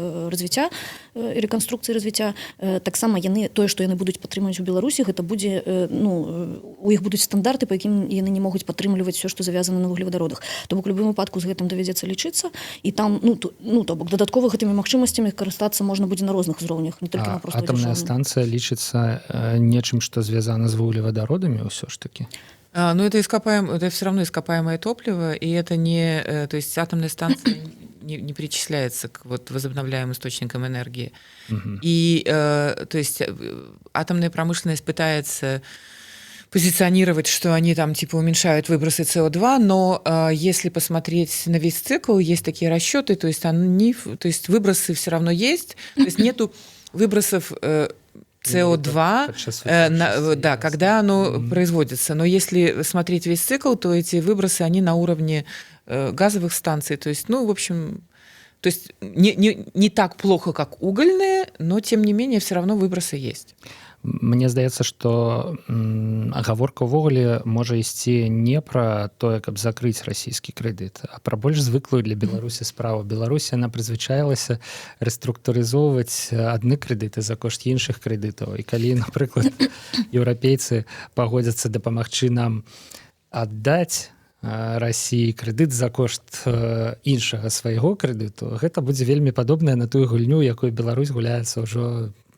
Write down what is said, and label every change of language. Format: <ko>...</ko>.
<be>развіцця і рэканструкцыі развіцця таксама яны тое што яны будуць падтрымаць у Беларусі гэта будзе ну у іх будуць стандарты па якім яны не могуць падтрымліваць все што завязана на вуглевадародах то бок у любым выпадку з гэтым давядзецца лічыцца і там то бок дадаткова гэтымі магчымасцямі карыстацца можна будзе на розных узроўнях не толькі на проста атамная станцыя лічыцца нечым што звязана з вуглевадародамі ўсё ж таки</be> <ru>ну это все равно ископаемое топливо и это не то есть атомная станция не причисляется к вот возобновляемым источникам энергии и то есть атомная промышленность пытается позиционировать, что они там типа уменьшают выбросы СО2, но если посмотреть на весь цикл, есть такие расчеты, то есть выбросы все равно есть, то есть нету выбросов СО2, да, когда оно производится. Но если смотреть весь цикл, то эти выбросы, они на уровне газовых станций. То есть, ну, в общем, то есть не так плохо, как угольные, но тем не менее все равно выбросы есть.</ru> <be>Мне здаецца, што гаворка ўвогуле можа ісці не пра тое, каб закрыць расійскі крэдыт, а пра больш звыклую для Беларусі справу. Беларусь яна прызвычаілася рэструктурызоўваць адны крэдыты за кошт іншых крэдытаў. І калі, напрыклад, еўрапейцы пагодзяцца дапамагчы нам аддаць Расіі крэдыт за кошт іншага свайго крэдыту, гэта будзе вельмі падобнае на тую гульню, якую Беларусь гуляецца ўжо</be>